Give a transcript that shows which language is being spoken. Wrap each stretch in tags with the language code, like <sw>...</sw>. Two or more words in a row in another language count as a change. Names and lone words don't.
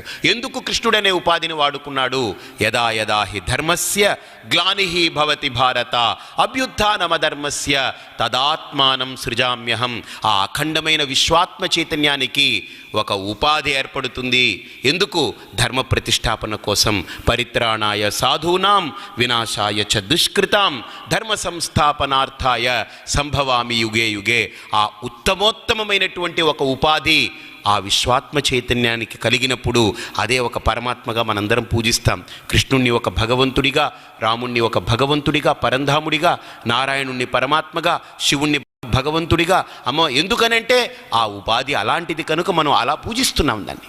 <te>ఎందుకు కృష్ణుడు అనే ఉపాధిని వాడుకున్నాడు?</te> <sa>యదా యదా హి ధర్మస్య గ్లానిహి భవతి భారత అభ్యుత్థానమధర్మస్య తదాత్మానం సృజామ్యహం.</sa> <te>ఆ అఖండమైన విశ్వాత్మ చైతన్యానికి ఒక ఉపాధి ఏర్పడుతుంది. ఎందుకు? ధర్మ ప్రతిష్టాపన కోసం.</te> <sa>పరిత్రాణాయ సాధూనాం వినాశాయ చ దుష్కృతాం ధర్మ సంస్థాపనార్థాయ సంభవామి యుగే యుగే.</sa> <te>ఆ ఉత్తమోత్తమైనటువంటి ఒక ఉపాధి ఆ విశ్వాత్మ చైతన్యానికి కలిగినప్పుడు అదే ఒక పరమాత్మగా మనందరం పూజిస్తాం. కృష్ణుణ్ణి ఒక భగవంతుడిగా, రాముణ్ణి ఒక భగవంతుడిగా, పరంధాముడిగా, నారాయణుణ్ణి పరమాత్మగా, శివుణ్ణి భగవంతుడిగా ఎందుకనంటే ఆ ఉపాధి అలాంటిది కనుక మనం అలా పూజిస్తున్నాం దాన్ని.</te>